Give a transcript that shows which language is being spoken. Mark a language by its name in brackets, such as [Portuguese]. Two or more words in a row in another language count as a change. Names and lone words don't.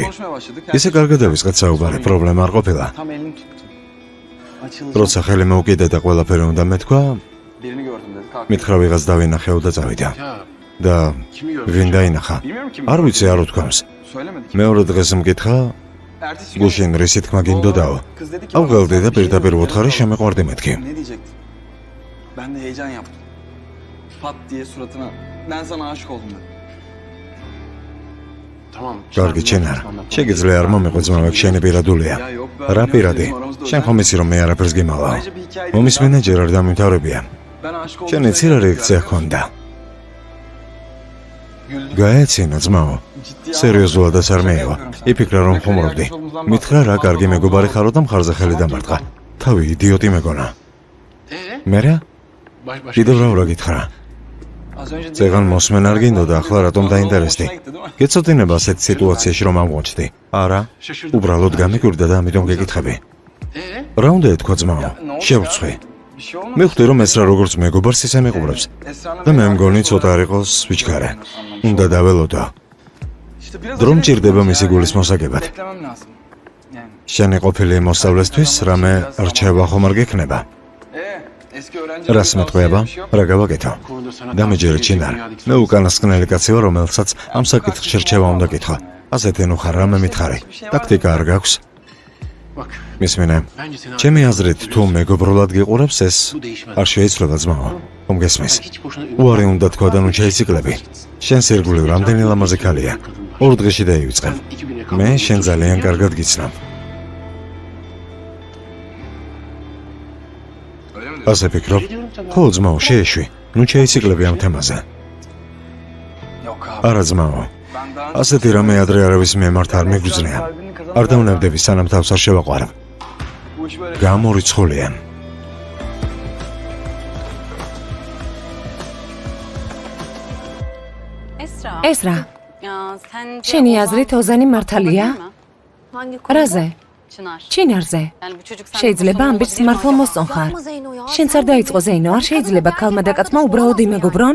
[Georgian] ისე კარგად დავისყეთ საუბარი, პრობლემა არ ყოფილა. როცა ხელი მოუკიდე და ყველაფერი უნდა მეთქვა, მითხრა ვიღაც დავინახეო და წავიდა. და ვინ დაინახა? არ ვიცი, არ უთქვამს. მეორე დღეს მკითხა, გუშინ რისი თქმა გინდოდაო. ავღელდი და პირდაპირ ვუთხარი შემეყვარდი მეთქი. [Turkish] Ben de heyecan yaptım. Pat diye suratına ben sana aşık oldum dedim. [Georgian] კარგი ჩენარ. შეგიძლია არ მომიყვე ძმაო, შენი პირადულია. რა პირადი? შენ ხომ იცი რომ მე არაფერს გიმალავ. მომის მენეჯერი არ დამიმთავრებია. [Turkish] Ben aşık oldum. [Georgian] შენ იცი რა რეაქცია ჰქონდა? გაეცინა ძმაო. სერიოზულადაც არ მეიღო. იფიქრა რომ ხუმრობდი. მითხრა რა კარგი მეგობარი ხარო და მხარზე ხელი დამარტყა. თავი იდიოტი მეგონა. მერე? კიდევ რა გითხრა? [Turkish] Az önce [Georgian] ზეგან მოსმენ არ გინდოდა, ახლა რატომ დაინტერესდი? გეცოდინება ასეთ სიტუაციაში რომ ამღვოჩდი? არა, უბრალოდ გამიკვირდა და ამიტომ გეკითხები. რა უნდა ეთქვა ძმაო? შევწყვი. [Turkish] bir şey olmaz. [Georgian] მე ხვდი რომ ეს რა როგორც მეგობარს ისე მეყურებს. და მე მგონი ცოტა არ იყოს ვიჩქარე. უნდა დაველოდო. [Turkish] İşte biraz [Georgian] დრო [Turkish] acele [Georgian] მჭირდება [Turkish] ettim. [Georgian] მისი გულის მოსაგებად. [Turkish] Beklemem lazım. Yani. [Georgian] შენი ყოფილი მოსწავლესთვის რამე რჩევა ხომ არ გექნება? [Turkish] Eski öğrenci. [Georgian] რას მეტყვება? რა გავაკეთო? დამეჯერე ჩინარ. მე უკანასკნელი კაცი ვარ, რომელსაც ამ საკითხში რჩევა უნდა კითხო. ასეთი ნუ ხარ, რამე მითხარი. ტაქტიკა არ გაქვს? მისმინე. ჩემი აზრით, თუ მეგობრულად გიყურებს ეს არ შეიცვლება ძმაო. ხომ გესმის? უარი უნდა თქვა და ნუ შეიციკლები. შენ სირგულივ რამდენი ლამაზი ქალია. 2 დღეში დაივიწყებ. მე შენ ძალიან კარგად გიცნობ. ასე ფიქრობ? ხო ძმაო, შეეშვი. ნუ შეიციკლები ამ თემაზე. [Turkish] Yok abi. [Georgian] არა ძმაო. [Turkish] Ben daha [Georgian] ასეთი რამე ადრე არავის მიმართ არ მეგვიძლია. არ დავნებდები სანამ თავს არ შევაყვარებ. [Turkish] bu iş böyle. [Georgian] გამორიცხულია. ესრა, შენი აზრით ოზანი მართალია? რაზე? ჩინარზე. შეიძლება ამბიც მართლა მოსწონხარ. შენც არ დაიწყო ზეინო, არ შეიძლება ქალმა და კაცმა უბრალოდ იმეგობრონ?